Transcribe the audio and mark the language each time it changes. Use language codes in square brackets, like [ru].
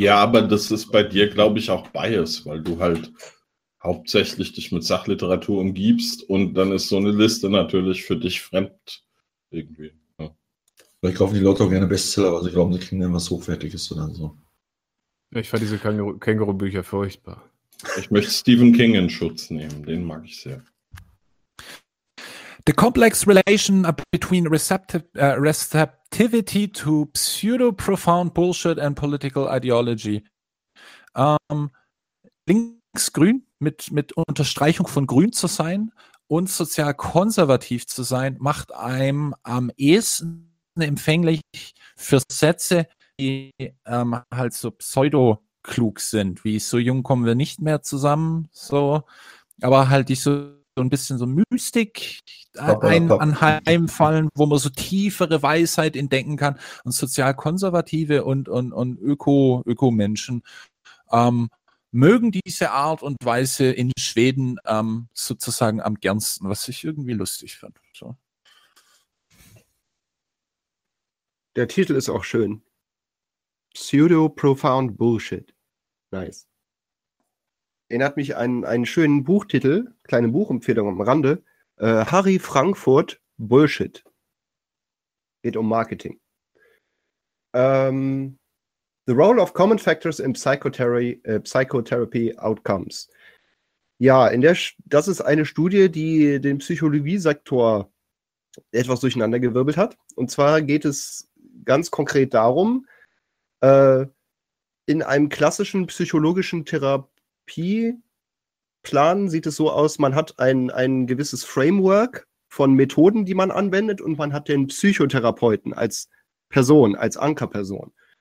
[de] Ja, aber das ist bei dir, glaube ich, auch Bias, weil du halt hauptsächlich dich mit Sachliteratur umgibst und dann ist so eine Liste natürlich für dich fremd irgendwie. Ich kaufe die Leute auch gerne Bestseller, also ich glaube, sie kriegen dann was Hochwertiges oder so. Ich fand diese Känguru-Bücher furchtbar. Ich möchte Stephen King in Schutz nehmen, den mag ich sehr. [en] The complex relation between receptivity to pseudo-profound bullshit and political ideology. [de] Linksgrün mit Unterstreichung von grün zu sein und sozial konservativ zu sein, macht einem am ehesten empfänglich für Sätze, die halt so pseudo-klug sind, wie so jung kommen wir nicht mehr zusammen, so, aber halt die so ein bisschen so Mystik anheimfallen, wo man so tiefere Weisheit entdecken kann, und sozialkonservative und Öko-Menschen mögen diese Art und Weise in Schweden sozusagen am gernsten, was ich irgendwie lustig fand. So. Der Titel ist auch schön. [en] Pseudo-Profound Bullshit. Nice. [de] Erinnert mich an einen schönen Buchtitel, kleine Buchempfehlung am Rande, Harry Frankfurt Bullshit. Geht um Marketing. [en] The Role of Common Factors in Psychotherapy Outcomes. [de] Ja, das ist eine Studie, die den Psychologiesektor etwas durcheinander gewirbelt hat. Und zwar geht es ganz konkret darum, in einem klassischen psychologischen Therapieplan sieht es so aus, man hat ein gewisses Framework von Methoden, die man anwendet, und man hat den Psychotherapeuten als Person, als Ankerperson.